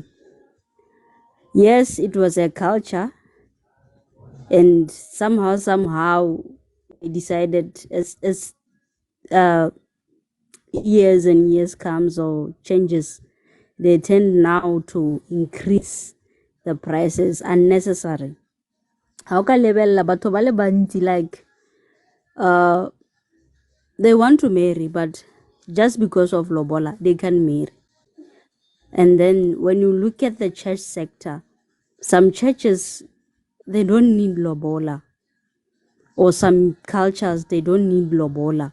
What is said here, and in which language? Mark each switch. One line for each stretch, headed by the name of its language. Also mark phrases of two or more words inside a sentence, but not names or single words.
English: Yes, it was a culture, and somehow we decided as years and years comes or changes, they tend now to increase the prices unnecessary.
Tswana: How ka lebella batho ba le bantsi,
English: like they want to marry, but just because of lobola they can marry. And then when you look at the church sector, some churches, they don't need lobola, or some cultures, they don't need lobola.